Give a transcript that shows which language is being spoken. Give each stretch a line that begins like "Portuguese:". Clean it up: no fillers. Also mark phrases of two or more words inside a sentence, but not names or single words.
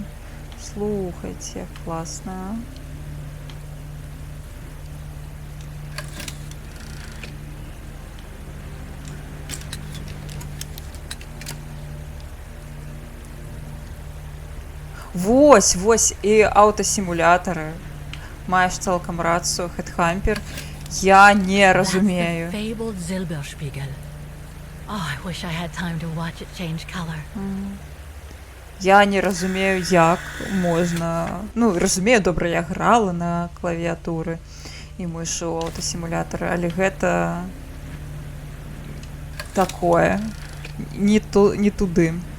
Belarusian: Слухайце, класна. Вось, і аўтасімулятары. Маеш цалкам рацыю, Headhammer. Я не разумею.
English: That's the fabled Silberspiegel. Oh, I wish I had time to watch it change color.
Belarusian: Я не разумею, як можна... Ну, разумею, добра, я грала на клавіатуры і мышу аўтасімулятары, але гэта... такое. Не туды.